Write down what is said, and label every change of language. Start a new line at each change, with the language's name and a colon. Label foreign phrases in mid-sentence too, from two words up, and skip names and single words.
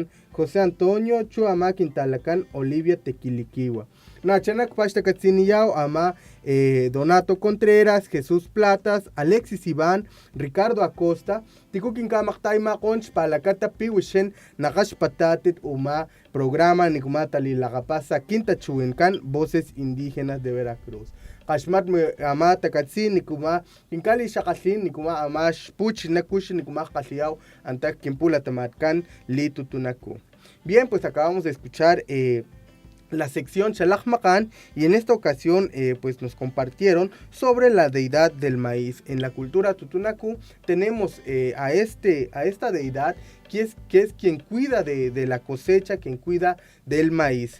Papantla Totonac: José Antonio chu ama kintalakan Olivia Tequiliquiwa nachanak pashtakatsiniyao ama Donato Contreras, Jesús Platas, Alexis Iván, Ricardo Acosta tiku kinkamaktaymaqon xpalakata piwishen nakashpatatit uma programa nikumatalilakapasa kintachuenkan Voces Indígenas de Veracruz. Kashmat ama takatsin nikuma kinkali shakasin nikuma ama puch nakush nikuma kasiao antak kimpula tamatkan litutunaku.
Spanish: Bien, pues acabamos de escuchar la sección Xalakmakan y en esta ocasión pues nos compartieron sobre la deidad del maíz. En la cultura tutunacú tenemos a esta deidad que es quien cuida de la cosecha, quien cuida del maíz.